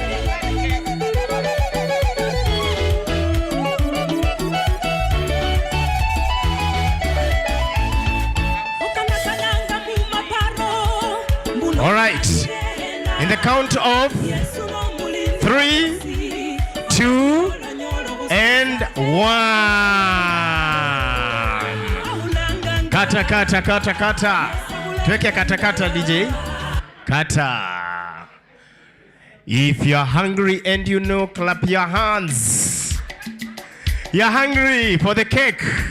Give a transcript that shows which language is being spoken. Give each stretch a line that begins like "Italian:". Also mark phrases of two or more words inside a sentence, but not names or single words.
English: All right. In the count of 3, 2, and
Swahili: Kata, kata, kata, kata. Tuweke kata, kata, DJ. Kata.
English: If you're hungry and you know, clap your hands. You're hungry for the cake.